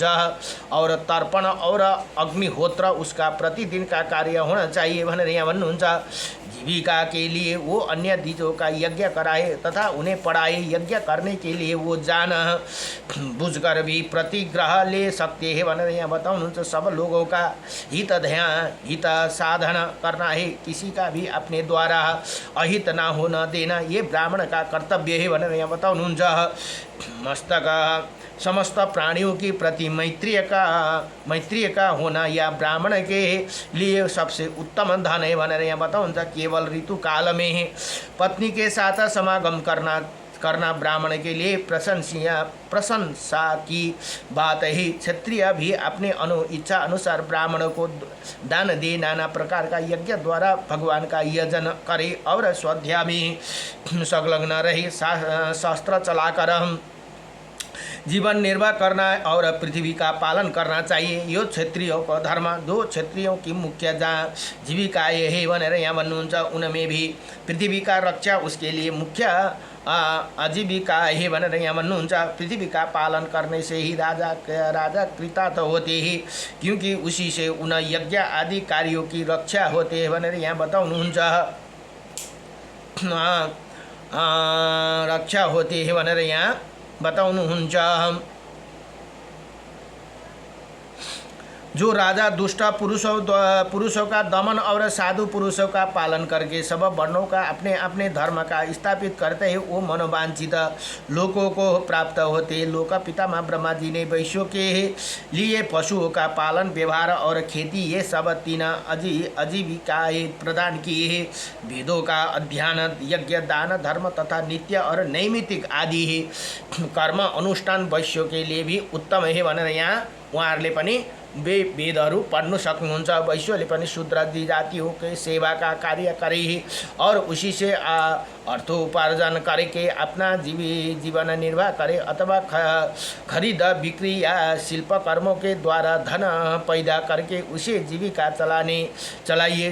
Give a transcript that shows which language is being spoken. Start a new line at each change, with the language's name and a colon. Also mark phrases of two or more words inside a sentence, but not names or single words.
Hindi: और तर्पण और अग्निहोत्र उसका प्रतिदिन का कार्य होना चाहिए
Nepali: भनेर यहाँ भन्नुहुन्छ।
Hindi: जीविका के लिए वो अन्य द्विजों का यज्ञ कराए तथा उन्हें पढ़ाए। यज्ञ करने के लिए वो जान बुझकर भी प्रतिग्रह ले सकते हैं
Nepali: भनेर यहाँ बताउनुहुन्छ।
Hindi: सब लोगों का हित ध्यान हित साधन करना है, किसी का भी अपने द्वारा अहित ना होना देना ये ब्राह्मण का कर्तव्य है
Nepali: भनेर यहाँ बताउनुहुन्छ।
Hindi: मस्तक समस्त प्राणियों के प्रति मैत्रीय का होना या ब्राह्मण के लिए सबसे उत्तम धन है
Nepali: भनेर यहाँ बताउनुहुन्छ।
Hindi: केवल ऋतु काल में पत्नी के साथ समागम करना ब्राह्मण के लिए प्रशंसा की बात है। क्षत्रिय भी अपने इच्छा अनुसार ब्राह्मण को दान दे, नाना प्रकार का यज्ञ द्वारा भगवान का यजन करे और स्वाध्याय में संलग्न रहे। शास्त्र चलाकर जीवन निर्वाह करना और पृथ्वी का पालन करना चाहिए, यो क्षत्रियों को धर्म। 2 क्षत्रियों की मुख्य जीविकाएँ है
Nepali: भनेर यहाँ भन्नुहुन्छ।
Hindi: उनमें भी पृथ्वी का रक्षा उसके लिए मुख्य आजीविका है
Nepali: भनेर यहाँ भन्नुहुन्छ।
Hindi: पृथ्वी का पालन करने से ही राजा कृतार्थ होते हैं, क्योंकि उसी से उन यज्ञ आदि कार्यों की रक्षा होते हैं
Nepali: भनेर यहाँ बताउनुहुन्छ।
Hindi: रक्षा होते हैं
Nepali: भनेर यहाँ बताउनुहुन्छ।
Hindi: जो राजा दुष्ट पुरुषों का दमन और साधु पुरुषों का पालन करके सब वर्णों का अपने अपने धर्म का स्थापित करते हैं, वो मनोवांछित लोकों को प्राप्त होते। लोक पितामह ब्रह्मा जी ने वैश्यों के लिए पशुओं का पालन, व्यवहार और खेती ये सब 3 आजीविकाएँ प्रदान किए हैं। वेदों का अध्ययन, यज्ञ, दान, धर्म तथा नित्य और नैमित्तिक आदि है कर्म अनुष्ठान वैश्यों के लिए भी उत्तम है
Nepali: भनेर यहाँ उहाँहरूले पनि वेदहरू पढ्नु सक्नुहुन्छ। वैश्यले पनि
Hindi: शूद्र जातियों के सेवा का कार्य करे और उसी से अर्थोपार्जन करके अपना जीवन निर्वाह करे अथवा खरीद बिक्री या शिल्प कर्मों के द्वारा धन पैदा करके उसे जीविका चलाइए।